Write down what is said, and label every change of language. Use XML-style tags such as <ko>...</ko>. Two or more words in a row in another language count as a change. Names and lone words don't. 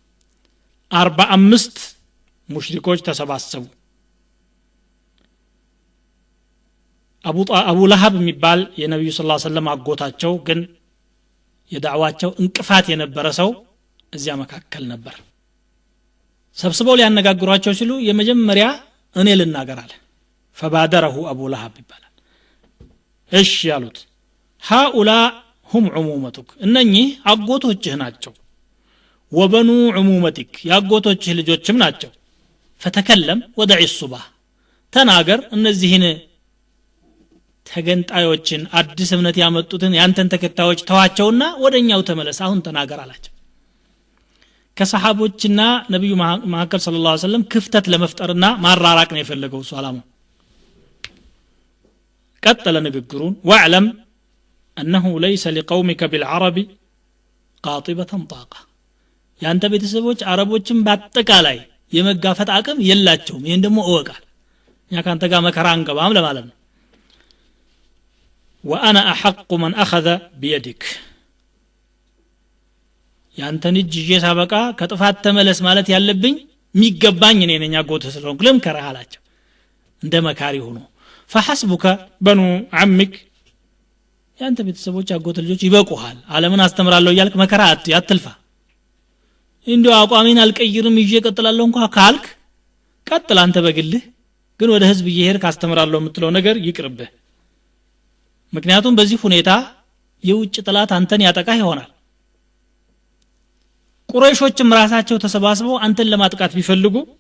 <am>45 ሙሽሪኮች ተሰባሰቡ አቡ ለሃብ የሚባል የነብዩ</am> <ar>صلى الله عليه وسلم</ar> <am>አጎታቸው ግን የዳዕዋቸው እንቅፋት የነበረ ሰው እዚያ መካከል ነበር ሰብስበው ሊያነጋግሯቸው ሲሉ የመጀመሪያ እኔ ልናገር አለ</am> <ar>فبادره ابو لهب</ar> <am>ይባላል እሺ ያሉት</am> <ar>هؤلاء هم عمومتك</ar> <am>እነኚህ አጎቶችህ ናቸው</am> <ar>وبنو عمومتك</ar> <am>ያጎቶችህ ልጆችም ናቸው</am> <ar>فتكلم ودع الصبح</ar> <am>ተናገር እነዚህን ተገንጣዮችን አዲስ እምነት ያመጡትን ያንተን ተከታዮች ተዋቸውና ወደኛው ተመለስ አሁን ተናገር አላቸው ከሰሃቦችና ነብዩ መሐመድ</am> <ar>صلى الله عليه وسلم</ar> <am>ክፍተት ለመፍጠርና ማራራቅ ነው የፈለገው ሷላሙ ቀጠለ ንግግሩን</am> <ar>واعلم انه ليس لقومك بالعرب قاطبه طاقه</ar> <am>ያንተ ቤተሰቦች አረቦችን በአጠቃላይ የመጋፈጥ አቅም የላቸውም ይሄን ደግሞ እወቃል ያ ካንተ ጋር መከራ አንገባም ለማለት ነው</am> <ar>وانا احق من اخذ بيدك</ar> <am>ያንተን እጅ ሳበቃ ከጥፋት ተመለስ ማለት ያለብኝ ሚገባኝ እኔ ነኝ አጎተ ስለሆንኩ ለምከራህ አላቸው እንደ መካሪ ሆኖ</am> <ar>فحسبك بنو عمك</ar> <am>ያንተ ቤተሰቦች አጎተ ልጆች ይበቁሃል ዓለምን አስተምራለሁ ይልክ መከራ አትልፋ እንዲው አቋሜን አልቀይርም ይዤ ቀጥላለሁ እንኳን ካልክ ቀጥል አንተ በግልህ ግን ወደ ህዝብ እየሄድክ አስተምራለሁ የምትለው ነገር ይቅርብህ ምክንያቱም በዚህ ሁኔታ የውጭ ጥላት አንተን ያጠቃህ ይሆናል ቁረይሾችም ራሳቸው ተሰባስበው አንተን ለማጥቃት ቢፈልጉ</am>